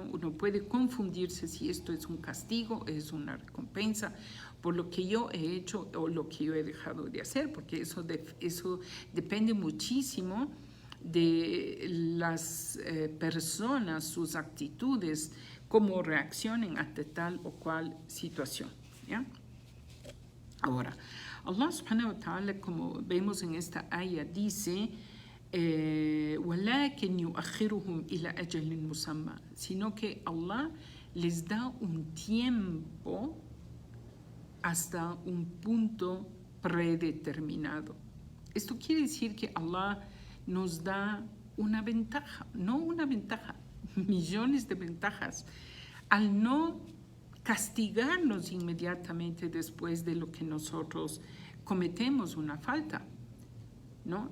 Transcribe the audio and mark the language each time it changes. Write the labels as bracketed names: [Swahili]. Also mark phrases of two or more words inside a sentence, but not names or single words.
[Spanish] Uno puede confundirse si esto es un castigo, es una recompensa por lo que yo he hecho o lo que yo he dejado de hacer, porque eso depende muchísimo de las personas, sus actitudes, cómo reaccionen ante tal o cual situación, ¿ya? Ahora, [Arabic] الله سبحانه وتعالى, [Spanish] como vemos en esta ayah, dice [Arabic] وَلَكِنْ يُؤَخِّرُهُمْ إِلَى أَجَلٍ مُسَمًّى, [Spanish] sino que Allah les da un tiempo hasta un punto predeterminado. Esto quiere decir que Allah nos da una ventaja, no una ventaja, millones de ventajas, al no castigarnos inmediatamente después de lo que nosotros cometemos una falta, ¿no?